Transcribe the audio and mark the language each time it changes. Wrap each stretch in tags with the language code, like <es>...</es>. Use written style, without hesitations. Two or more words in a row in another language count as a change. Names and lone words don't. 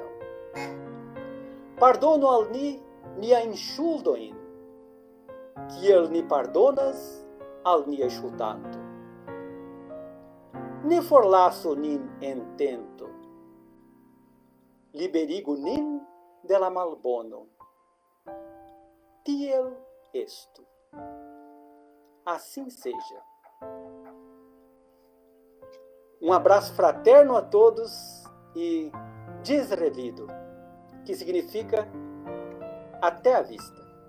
<eo>Pardonu al ni niajn ŝuldojn, kiel ni pardonas al nia ŝuldanto. Ne forlasu nin en tento. Liberigu nin de la malbono. Tiel estu.</eo> <pt>Assim seja. Um abraço fraterno a todos e desrevido, que significa até a vista.</pt>